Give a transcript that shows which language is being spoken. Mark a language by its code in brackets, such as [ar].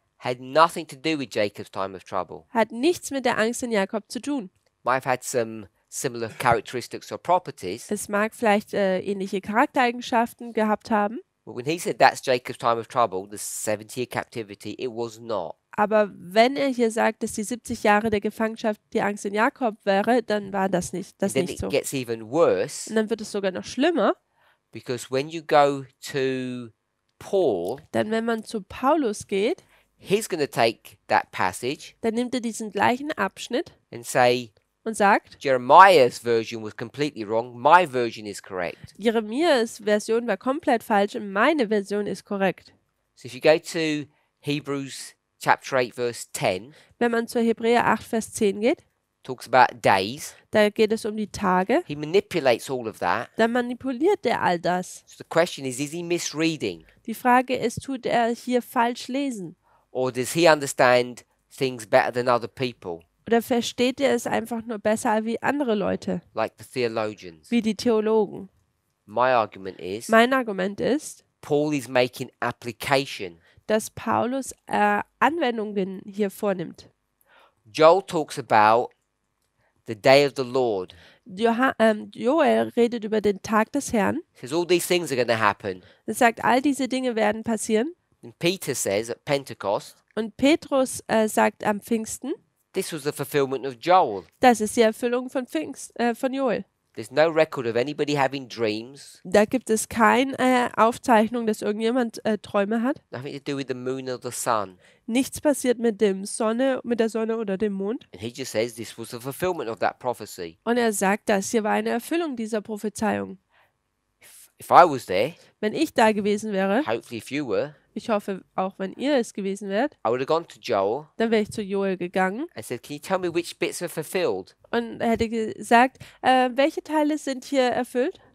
[en] had nothing to do with Jacob's time of trouble. [de] hat nichts mit der Angst in Jakob zu tun. [en] Might have had some similar characteristics or properties, [de] Es mag vielleicht ähnliche Charaktereigenschaften gehabt haben, [en] but when he said that's Jacob's time of trouble, the 70-year captivity, it was not. [de] aber wenn er hier sagt, dass die 70 Jahre der Gefangenschaft die Angst in Jakob wäre, dann war das nicht [en] Then [de] nicht [en] it [de] so. [en] gets even worse [de] Und dann wird es sogar noch schlimmer, [en] because when you go to Paul, [de] denn wenn man zu Paulus geht, [en] he's going to take that passage [de] dann nimmt er diesen gleichen Abschnitt [en] and say, [de] und sagt, [en] Jeremiah's version was completely wrong, my version is correct. [de] Jeremias Version war komplett falsch und meine Version ist korrekt. [en] So if you go to Hebrews chapter 8 verse 10, [de] Wenn man zu Hebräer 8, Vers 10 geht, [en] talks about days. [de] Da geht es um die Tage. [en] He manipulates all of that. [de] Dann manipuliert er all das. [en] So the question is he misreading? [de] Die Frage ist, tut er hier falsch lesen? [en] Or does he understand things better than other people, [de] Oder versteht er es einfach nur besser wie andere Leute, [en] like the theologians? [de] wie die Theologen? [en] My argument is [de] Mein Argument ist, [en] Paul is making application. [de] dass Paulus Anwendungen hier vornimmt. [en] Joel talks about the day of the Lord. [de] Joel redet über den Tag des Herrn. [en] He says all these things are going to happen. [de] Er sagt, all diese Dinge werden passieren. [en] And Peter says at Pentecost, [de] Und Petrus sagt am Pfingsten, [en] this was the fulfillment of Joel. [de] das ist die Erfüllung von Joel. [en] There's no record of anybody having dreams, [de] Da gibt es keine Aufzeichnung, dass irgendjemand Träume hat. [en] nothing to do with the moon or the sun. [de] Nichts passiert mit der Sonne oder dem Mond. [en] And he just says this was the fulfillment of that prophecy. [de] Und er sagt, das hier war eine Erfüllung dieser Prophezeiung. [en] If I was there, [de] Wenn ich da gewesen wäre, [en] hopefully if you were, [de] ich hoffe auch, wenn ihr es gewesen wärt, [en] I would have gone to Joel [de] dann wäre ich zu Joel gegangen [en] and said, can you tell me which bits are fulfilled? [de] und hätte gesagt, welche Teile sind hier erfüllt?